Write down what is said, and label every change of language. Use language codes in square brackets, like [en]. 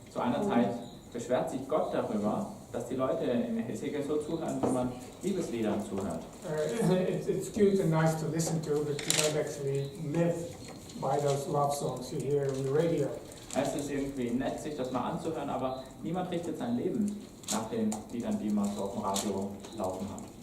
[de] Zu einer Zeit beschwert sich Gott darüber, dass die Leute Hesekiel so zuhören, wie man Liebesliedern zuhört. [en] It's cute and nice to listen to, but you don't actually live by those love songs you hear on the radio. [de] Es ist irgendwie nett, sich das mal anzuhören, aber niemand richtet sein Leben nach den Liedern, die man so auf dem Radio laufen hat.